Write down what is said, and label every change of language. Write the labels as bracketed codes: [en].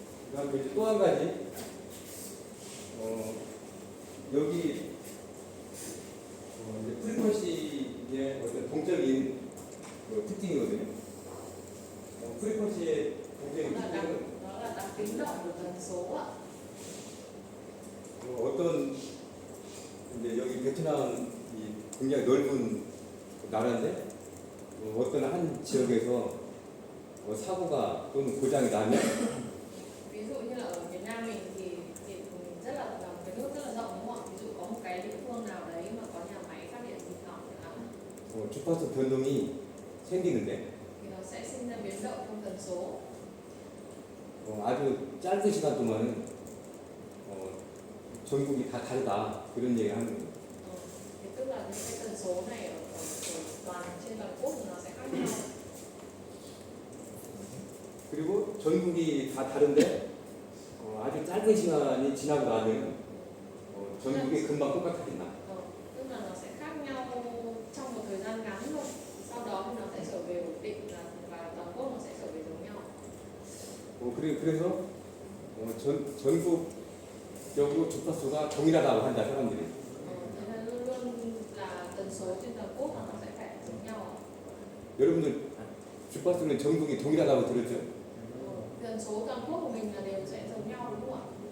[ko] 그다음에 이제 또 한 가지 여기 이제 프리퀀시의 어떤 동적인 특징이거든요. 프리퀀시의 동적인 특징은 [vi] Đó là đặc tính động của tần số ạ. [ko] 어떤 이제 여기 베트남이 굉장히 넓은 나라인데 어떤 한 지역에서 사고가 또는 고장이 나면 [vi] Ví dụ như là ở Việt Nam mình thì rất là cái nước rất là rộng đúng không ạ? Ví dụ có một cái địa phương nào đấy mà có nhà máy phát điện bị hỏng chẳng hạn [ko] 주파수 변동이 생기는데 [vi] thì nó sẽ sinh ra biến động trong tần số. [ko] 아주 짧은 시간 동안은 전국이 다 다르다 그런 얘기를 하는 거예요. [vi] Thì tức là những cái tần số này ở trên toàn quốc thì nó sẽ khác nhau. [ko] 그리고 전국이 다 다른데 아주 짧은 시간이 지나고 나면 전국이 금방 똑같아진다. [vi] Tức là nó sẽ khác nhau trong một thời gian ngắn thôi. Sau đó thì nó sẽ trở về ổn định và toàn quốc nó sẽ trở về giống nhau. [ko] 그래서 전국적으로 주파수가 동일하다고 한다 사람들이. [vi] Thế nên luôn luôn là tần số trên toàn quốc nó sẽ phải giống nhau. [ko] 여러분들 주파수는 전국이 동일하다고 들었죠? [vi] Tần số toàn quốc của mình là đều sẽ giống nhau đúng không ạ?